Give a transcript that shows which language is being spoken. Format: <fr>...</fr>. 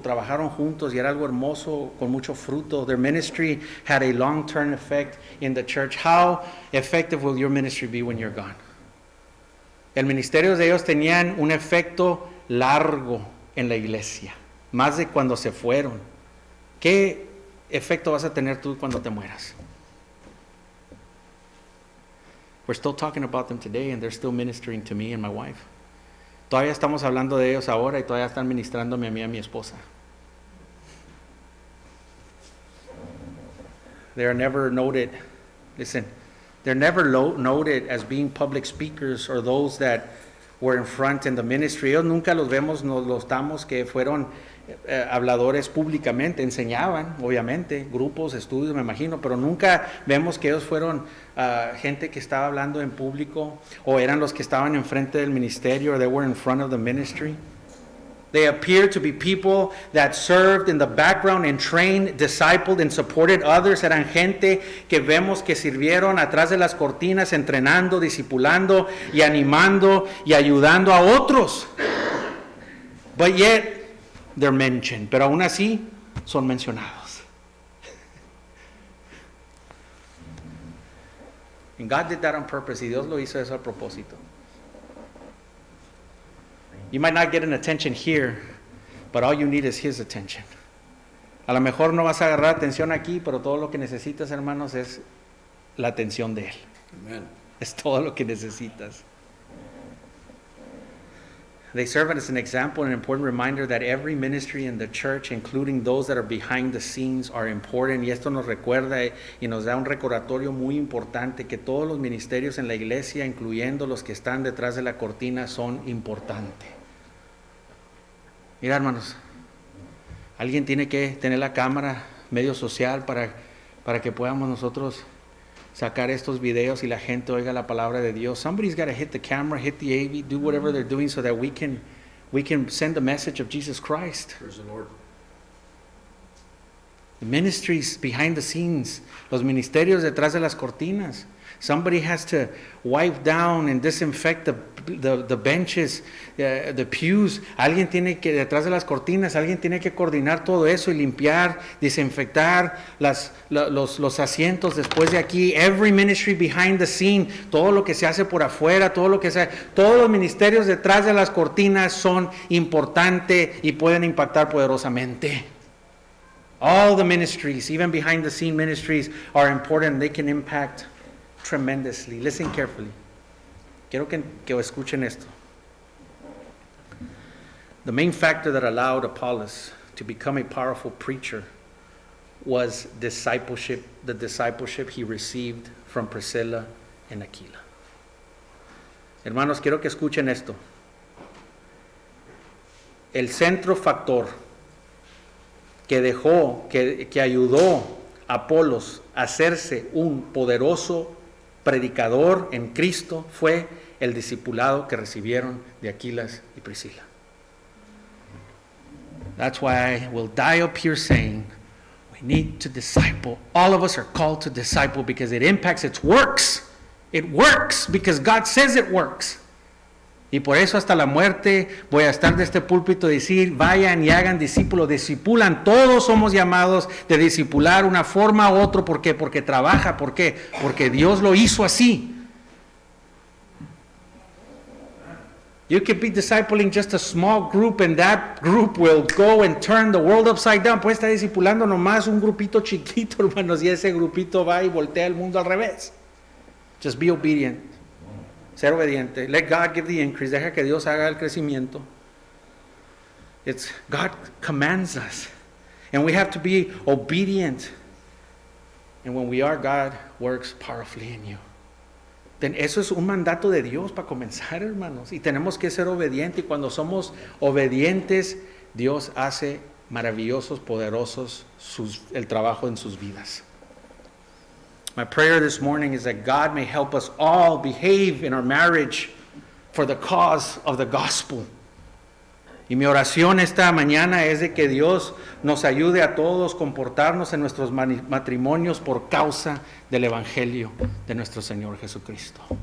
<es>Trabajaron juntos y era algo hermoso con mucho fruto.</es> <en>Their ministry had a long-term effect in the church. How effective will your ministry be when you're gone?</en> <es>El ministerio de ellos tenían un efecto largo en la iglesia. Más de cuando se fueron. ¿Qué efecto vas a tener tú cuando te mueras?</es> <en>We're still talking about them today and they're still ministering to me and my wife.</en> <es>Todavía estamos hablando de ellos ahora y todavía están ministrándome a mí y a mi esposa.</es> <en>They are never noted, listen, they're never noted as being public speakers or those that were in front in the ministry.</en> <es>Ellos nunca los vemos, nos los damos que fueron habladores públicamente, enseñaban, obviamente, grupos, estudios, me imagino, pero nunca vemos que ellos fueron gente que estaba hablando en público o eran los que estaban enfrente del ministerio</es> <en>or they were in front of the ministry. They appeared to be people that served in the background and trained, discipled and supported others.</en> <es>Eran gente que vemos que sirvieron atrás de las cortinas, entrenando, discipulando y animando y ayudando a otros.</es> <en>But yet, they're mentioned.</en> <es>Pero aún así, son mencionados.</es> <en>And God did that on purpose.</en> <es>Y Dios lo hizo eso a propósito.</es> <en>You might not get an attention here, but all you need is His attention.</en> <es>A lo mejor no vas a agarrar atención aquí, pero todo lo que necesitas, hermanos, es la atención de Él.</es> <en>Amen.</en> <es>Es todo lo que necesitas.</es> <en>They serve as an example and an important reminder that every ministry in the church, including those that are behind the scenes, are important.</en> <es>Y esto nos recuerda y nos da un recordatorio muy importante que todos los ministerios en la iglesia, incluyendo los que están detrás de la cortina, son importantes. Mira, hermanos, alguien tiene que tener la cámara, medio social, para que podamos nosotros sacar estos videos y la gente oiga la palabra de Dios.</es> <en>Somebody's got to hit the camera, hit the AV, do whatever they're doing so that we can send the message of Jesus Christ. Praise the Lord. The ministries behind the scenes,</en> <es>los ministerios detrás de las cortinas.</es> <en>Somebody has to wipe down and disinfect the benches, the pews.</en> <es>Alguien tiene que, detrás de las cortinas, alguien tiene que coordinar todo eso y limpiar, desinfectar los asientos después de aquí.</es> <en>Every ministry behind the scene,</en> <es>todo lo que se hace por afuera, todos los ministerios detrás de las cortinas son importantes y pueden impactar poderosamente.</es> <en>All the ministries, even behind the scene ministries, are important. They can impact tremendously. Listen carefully.</en> <es>Quiero que escuchen esto.</es> <en>The main factor that allowed Apollos to become a powerful preacher was discipleship, the discipleship he received from Priscilla and Aquila.</en> <es>Hermanos, quiero que escuchen esto. El centro factor que ayudó a Apolos a hacerse un poderoso predicador en Cristo fue el discipulado que recibieron de Aquilas y Priscila.</es> <en>That's why I will die up here saying we need to disciple. All of us are called to disciple because it impacts, it works. It works because God says it works.</en> <es>Y por eso hasta la muerte voy a estar de este púlpito y decir, vayan y hagan discípulos, discipulan. Todos somos llamados de discipular una forma u otra. ¿Por qué? Porque trabaja. ¿Por qué? Porque Dios lo hizo así.</es> <en>You could be discipling just a small group and that group will go and turn the world upside down.</en> <es>Puede estar discipulando nomás un grupito chiquito, hermanos, y ese grupito va y voltea el mundo al revés.</es> <en>Just be obedient.</en> <es>Ser obediente.</es> <en>Let God give the increase.</en> <es>Deja que Dios haga el crecimiento.</es> <en>God commands us. And we have to be obedient. And when we are, God works powerfully in you.</en> <es>Eso es un mandato de Dios para comenzar, hermanos. Y tenemos que ser obedientes. Y cuando somos obedientes, Dios hace maravillosos, poderosos el trabajo en sus vidas.</es> <en>My prayer this morning is that God may help us all behave in our marriage for the cause of the gospel.</en> <es>Y mi oración esta mañana es de que Dios nos ayude a todos a comportarnos en nuestros matrimonios por causa del Evangelio de nuestro Señor Jesucristo.</es>